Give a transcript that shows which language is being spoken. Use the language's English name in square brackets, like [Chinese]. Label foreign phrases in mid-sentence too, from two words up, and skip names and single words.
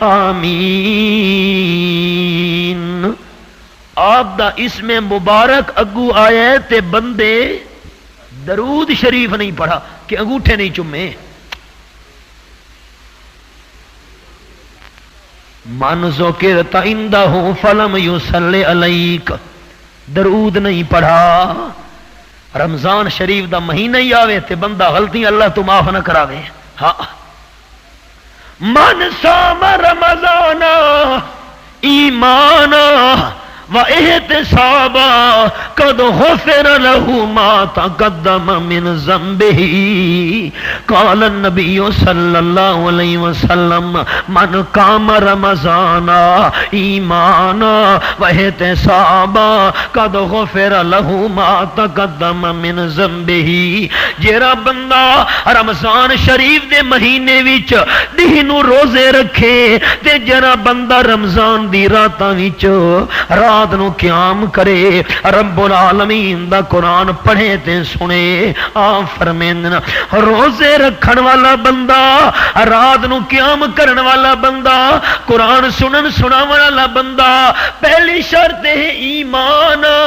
[Saraiki] آمین آپ دا اسم مبارک اگو آئے تے بندے درود شریف نہیں پڑھا کہ انگوٹھے نہیں چمے [Arabic] من ذکرت عندہ فلم یصلی علیک [Saraiki] درود نہیں پڑھا رمضان شریف دا مہینہ ہی آوے تے بندہ غلطی اللہ تو معاف نہ کراوے ہاں [Arabic] من صام رمضان ایمانا واحتسابا قد غفر له ما تقدم من ذنبه قال النبي صلى الله عليه وسلم من قام رمضان ایمانا واحتسابا قد غفر له ما تقدم من ذنبه [Saraiki] جیڑا بندہ رمضان شریف دے مہینے وچ دن نو روزے رکھے تے جڑا بندہ رمضان دی راتاں وچ رات نو قیام کرے رب العالمین دا قرآن پڑھے تے سنے آپ فرمیندن روزے رکھن والا بندہ رات نو قیام کرن والا بندہ قرآن سنن سنا والا بندہ پہلی شرط ہے ایمان